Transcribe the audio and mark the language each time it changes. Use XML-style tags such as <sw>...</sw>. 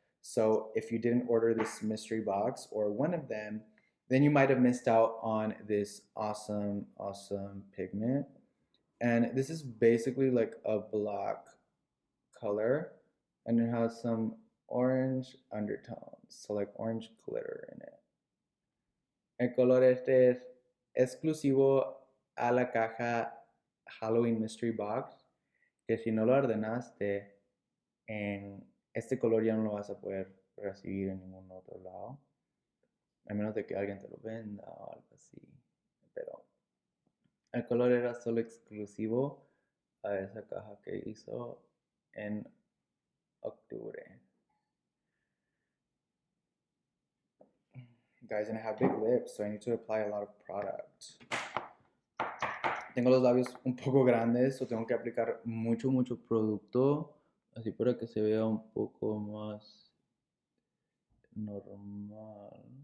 <en>So if you didn't order this mystery box or one of them, then you might have missed out on this awesome pigment. And this is basically like a black color, and it has some orange undertones, so like orange glitter in it.</en> <es>El color este es exclusivo a la caja Halloween Mystery Box, que si no lo ordenaste en este color ya no lo vas a poder recibir en ningún otro lado, a menos de que alguien te lo venda o algo así. Pero el color era solo exclusivo a esa caja que hizo en octubre.</es> <en>Guys, and I have big lips, so I need to apply a lot of product.</en> <es>Tengo los labios un poco grandes, so tengo que aplicar mucho producto, así para que se vea un poco más normal.</es>